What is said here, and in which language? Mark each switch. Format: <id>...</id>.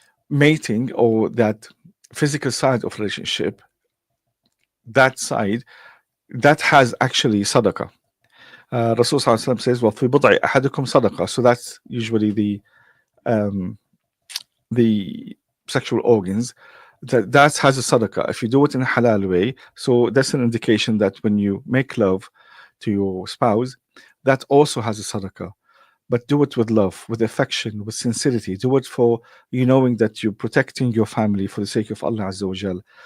<en>Mating, or that physical side of relationship, that side, that has actually sadaqah. Rasul Sallallahu says,</en> <ar>وَفِي بُضْعِ أَحَدِكُمْ صَدَقَةٌ.</ar> <en>So that's usually the sexual organs. That has a sadaqah if you do it in a halal way. So that's an indication that when you make love to your spouse, that also has a sadaqah. but do it with love, with affection, with sincerity. Do it for you knowing that you're protecting your family for the sake of Allah Azza wa Jal.</en>